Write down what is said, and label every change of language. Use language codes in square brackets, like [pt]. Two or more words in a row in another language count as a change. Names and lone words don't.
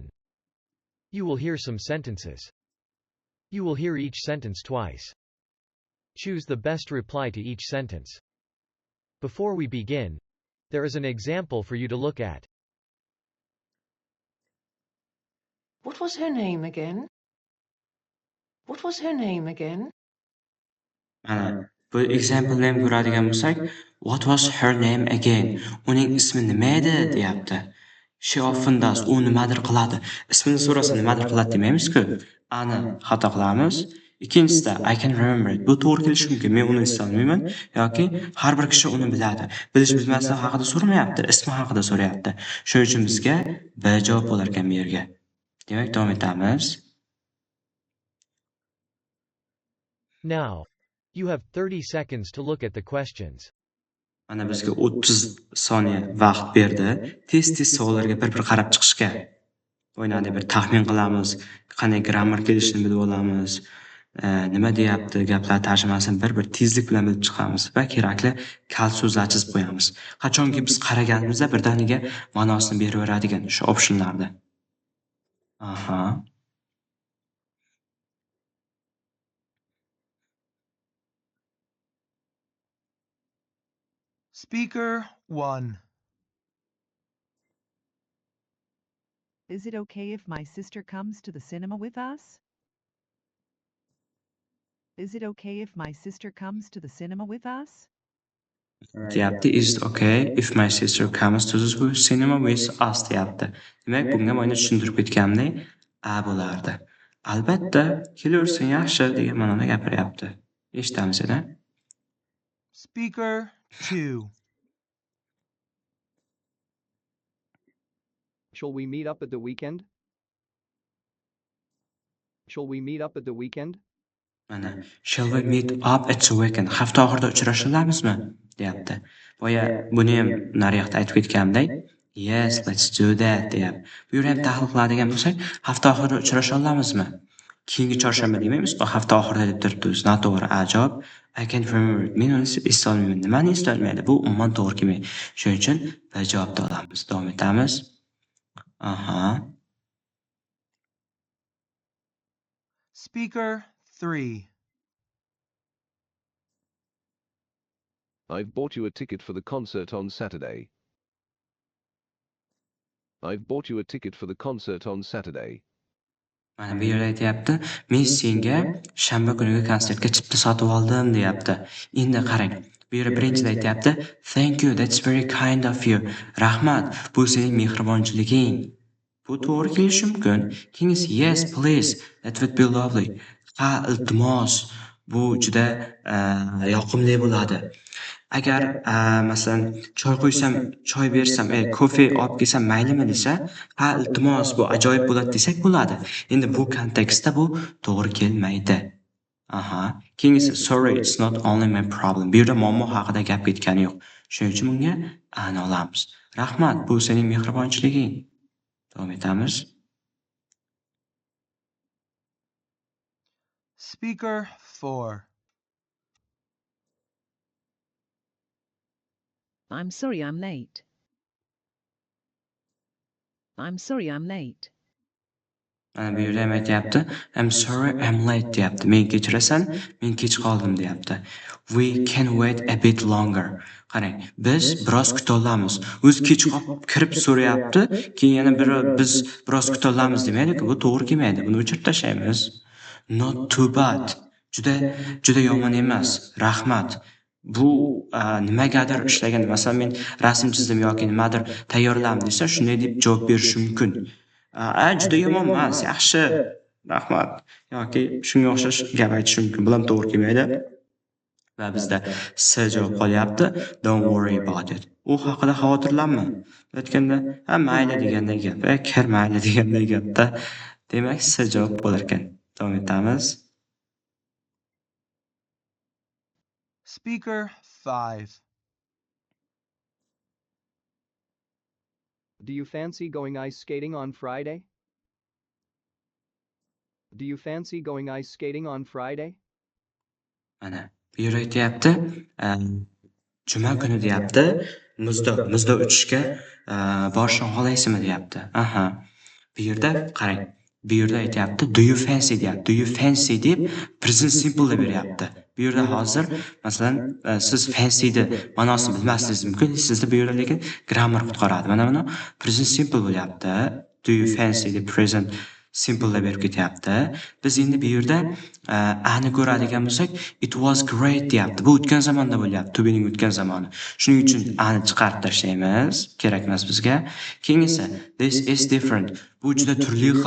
[en] You will hear some sentences. You will hear each sentence twice. Choose the best reply to each sentence. Before we begin, there is an example for you to look at. What was her name again? What was her name again? [uz] Mana bu example ham ko'radigan bo'lsak, [en] what was her name again? [uz] Uning ismi nima edi deyapti. [en] She often does. [uz] U nimadir qiladi. Ismini so'rasa nimadir qiladi demaymiz-ku. Ani xato qilamiz. [en] Ikkinchisida I can remember it. [uz] Bu to'g'ri kelishi mumkin. Men uni eslolmayman yoki har bir kishi uni biladi. Bilish bilmasligi haqida so'ramayapti, ismi haqida so'rayapti. Shuning uchun bizga B javob bo'lar ekan bu yerga. Demak, davom etamiz. [en] Now, you have 30 seconds to look at the questions. [uz] Mana bizga 30 soniya vaqt berdi. Tez savollarga bir qarab chiqishga. O'ynadi bir taxmin qilamiz, qanday grammar kelishini bilib olamiz. nima deyapti, gaplar tarjimasini bir tezlik bilan bilib chiqamiz va kerakli kal so'zlar chizib qo'yamiz. Qachonki biz qaraganimizda birdaniga ma'nosini beraveradigan o'sha optionlarda. Aha. [en] Speaker 1. Is it okay if my sister comes to the cinema with us? Is it okay if my sister comes to the cinema with us? Deyapti, is it okay if my sister comes to the cinema with us deyapti. [uz] Demak, bunga mana tushuntirib ketganimdek a bo'lardi. Albatta, kelaversin yaxshi degan ma'noda gapiryapti. Eshitamiz yana. [en] Speaker 2. Shall we meet up at the weekend? Shall we meet up at the weekend? Mana, shall we meet up at the weekend? [uz] Hafta oxirida uchrashalamizmi? Deyapti. Boya buni ham naryoqda aytib ketganimdek, [en] yes, let's do that deyapti. [uz] Bu yerda ham tahlil qiladigan bo'lsak, hafta oxirida uchrashalamizmi? Keyingi chorshanba demaymiz, bu hafta oxirida deb turibdi. Noto'g'ri a javob. [en] I can't remember it. [uz] Men uni eslolmayman. Nimani eslolmaydi? Bu umuman to'g'ri kelmaydi. Shuning uchun b javobni olamiz. Davom etamiz. Aha. [en] Speaker 3. I've bought you a ticket for the concert on Saturday. I've bought you a ticket for the concert on Saturday. [uz] Mana bu yerda aytyapti, men senga shanba kuniga konsertga chipta sotib oldim deyapti. Endi qarang, bu yerda birinchida aytyapti, [en] thank you, that's very kind of you. [uz] Rahmat, bu sening mehribonchiliging. Bu to'g'ri kelishi mumkin. [en] Keyingisi yes, please, that would be lovely. [uz] Ha, iltimos, bu juda yoqimli bo'ladi. Agar masalan choy qo'ysam, choy bersam, kofe olib kelsam maylimi desa, ha iltimos bu ajoyib bo'ladi desak bo'ladi. Endi bu kontekstda bu to'g'ri kelmaydi. Aha. [en] Keyingisi sorry, it's not only my problem. [uz] Bu yerda muammo haqida gap ketgani yo'q. Shuning uchun bunga ani olamiz. Rahmat, bu sening mehribonchiliging. Davom etamiz. [en] Speaker 4. I'm sorry I'm late. I'm sorry I'm late. [uz] Mana bu yerda ham aytyapti, [en] I'm sorry I'm late deyapti. [uz] Men kechirasan, men kech qoldim deyapti. [en] We can wait a bit longer. [uz] Qarang, biz biroz kuta olamiz. O'zi kech qolib kirib so'rayapti, keyin yana biz biroz kuta olamiz demaydi-ku, bu to'g'ri kelmaydi. Buni o'chirib tashlaymiz. [en] Not too bad. [uz] Juda yomon emas. Rahmat. Bu nimagadir ishlagan, masalan men rasm chizdim yoki nimadir tayyorladim desa, shunday deb javob berish mumkin. Juda yomon emas, yaxshi. Rahmat. Yoki shunga o'xshash gap aytish mumkin. Bu ham to'g'ri kelmaydi. Va bizda s javob qolyapti. [en] Don't worry about it. [uz] U haqida xavotirlanma. Aytganda, mayli deganday gap, kir mayli deganday gapda. Demak, s javob bo'lar ekan. Davom etamiz. [en] Speaker 5. Do you fancy going ice skating on Friday? Do you fancy going ice skating on Friday? [uz] Mana bu yerda aytyapti, juma kuni deyapti, muzda uchishga borishni xohlaysizmi deyapti. Aha. Bu yerda qarang. Bu yerda aytyapti, [en] do you fancy deyapti. Do you fancy deb present simple [uz] deb beryapti. Bu yerda hozir masalan siz fancy'ni ma'nosini bilmasligingiz mumkin. Sizda bu yerda lekin grammar qutqaradi. Mana buni [en] present simple [uz] bo'lyapti. [en] Do you fancy deb present simple [uz] deb berib ketyapti. Biz endi bu yerda ani ko'radigan bo'lsak, [en] it was great deyapti. [uz] Bu o'tgan zamonda bo'lyapti, [en] to be'ning [uz] o'tgan zamoni. Shuning uchun ani chiqarib tashlaymiz, kerak emas bizga. [en] Keyingisi this is different. [uz] Bu juda turli xil.